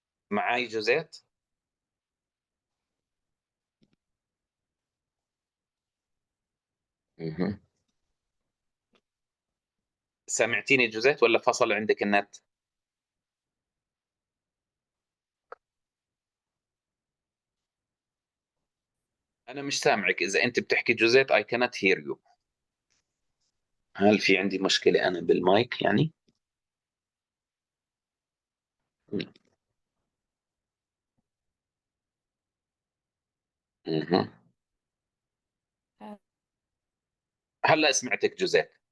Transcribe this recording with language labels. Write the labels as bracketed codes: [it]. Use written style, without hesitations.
[ar] معاي جوزيت؟ سمعتيني جوزيت ولا فصل عندك النت؟ أنا مش سامعك. إذا أنت بتحكي جوزيت [en] I cannot hear you. [ar] هل في عندي مشكلة أنا بالمايك يعني؟ هلا سمعتك جوزيت.